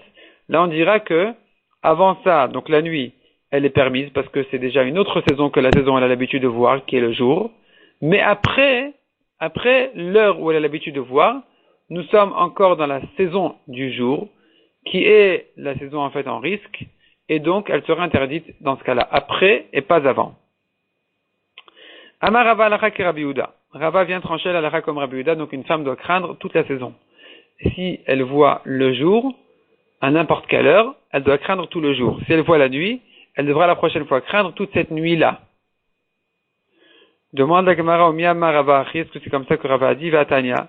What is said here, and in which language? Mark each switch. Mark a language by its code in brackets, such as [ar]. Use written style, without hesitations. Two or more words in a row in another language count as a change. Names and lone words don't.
[fr] Là, on dira que avant ça, donc la nuit, elle est permise parce que c'est déjà une autre saison que la saison où elle a l'habitude de voir, qui est le jour. Mais après l'heure où elle a l'habitude de voir, nous sommes encore dans la saison du jour, qui est la saison en fait en risque, et donc elle sera interdite dans ce cas-là, après et pas avant. [arc] אמר רבא הלכה כרבי יהודה. [fr] Rava vient trancher l'alakha comme Rabbi Yehuda, donc une femme doit craindre toute la saison. Si elle voit le jour, à n'importe quelle heure, elle doit craindre tout le jour. Si elle voit la nuit, elle devra la prochaine fois craindre toute cette nuit-là. Demande la Gemara au [arc] מי אמר רבא, [fr] est-ce que c'est comme ça que Rava a dit, Vatania.